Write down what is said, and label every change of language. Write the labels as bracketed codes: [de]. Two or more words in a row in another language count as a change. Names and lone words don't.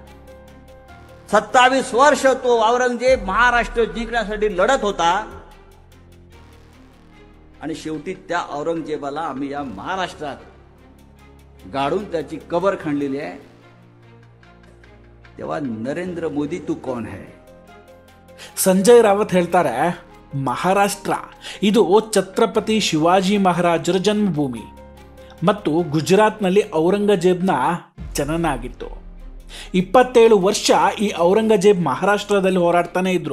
[mr] 27 वर्ष तो औरंगजेब महाराष्ट्र जिंकण्यासाठी लढत होता. आणि शेवटी त्या औरंगजेबाला आम्ही या महाराष्ट्रात गाडून त्याची कबर खणलेली आहे. तेव्हा नरेंद्र मोदी [hi] तू कौन है? [kn] ಸಂಜಯ್ ರಾವತ್ ಹೇಳ್ತಾರೆ, ಮಹಾರಾಷ್ಟ್ರ ಇದು ಛತ್ರಪತಿ ಶಿವಾಜಿ ಮಹಾರಾಜರ ಜನ್ಮಭೂಮಿ ಮತ್ತು ಗುಜರಾತ್ನಲ್ಲಿ ಔರಂಗಜೇಬ್ನ ಜನನ ಆಗಿತ್ತು. 27 ವರ್ಷ ಈ ಔರಂಗಜೇಬ್ ಮಹಾರಾಷ್ಟ್ರದಲ್ಲಿ ಹೋರಾಡ್ತಾನೆ ಇದ್ರು.